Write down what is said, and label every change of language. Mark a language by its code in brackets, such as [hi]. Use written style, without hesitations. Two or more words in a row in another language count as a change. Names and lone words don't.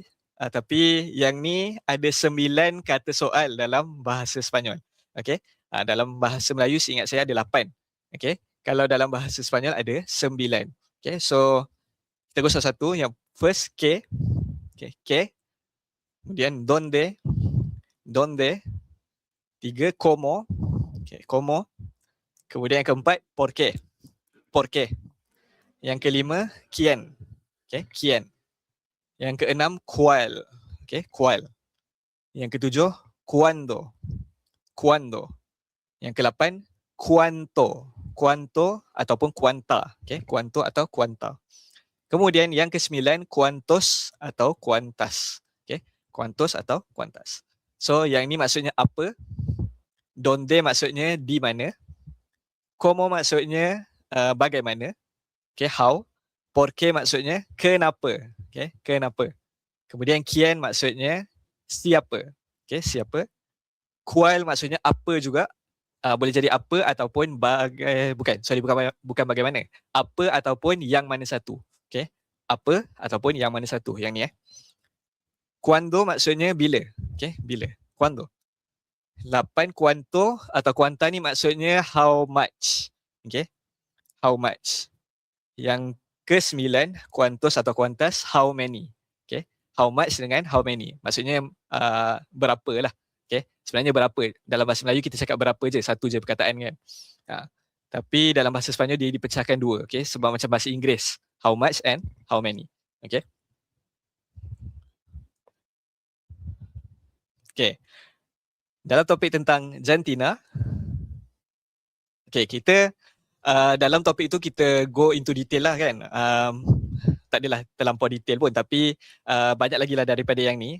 [ms] Tapi yang ni ada 9 kata soal dalam bahasa Sepanyol. Okay. Dalam bahasa Melayu seingat saya ada 8. Okay. Kalau dalam bahasa Sepanyol ada 9. Okay. So, kita go satu-satu. Yang first, K. Okay. K. Kemudian, [es] donde. 3, como. Okay. Como. [ms] Kemudian yang keempat, [es] por qué. [ms] Yang kelima, [es] quién. Okay. Quién. [ms] Yang keenam, [es] cuál. Okay. Cuál. [ms] Yang ketujuh, cuándo. Yang ke-8, [es] cuánto ataupun cuánta. Okay. [ms] Cuánto atau cuánta. Kemudian yang ke-9, [es] cuántos atau cuántas. Okay. Cuántos atau cuántas. [ms] So yang ini maksudnya apa, donde maksudnya di mana, como maksudnya bagaimana, [en] okay, how, [es] por qué [ms] maksudnya kenapa, okay, kenapa. Kemudian quién maksudnya siapa, okay, siapa. Cuál maksudnya apa juga, boleh jadi apa ataupun bukan bagaimana, apa ataupun yang mana satu, okay, apa ataupun yang mana satu, yang ni Cuándo maksudnya bila, okay, bila, [es] cuándo. [ms] 8, cuánto atau cuánta ni maksudnya [en] how much, [ms] okay, [en] how much. [ms] Yang ke-9, [es] cuántos atau cuántas, [en] how many, okay, how much dengan how many, [ms] maksudnya berapa lah, okay. Sebenarnya berapa, dalam bahasa Melayu kita cakap berapa je, satu je perkataan kan. Tapi dalam bahasa Sepanyol dia dipecahkan dua, okay, sebab macam bahasa Inggeris, [en] how much and how many, [ms] okay. Okay. Dalam topik tentang jantina, okay, kita dalam topik itu kita [en] go into detail [ms] lah kan. Tak adalah terlampau detail pun, tapi banyak lagi lah daripada yang ni.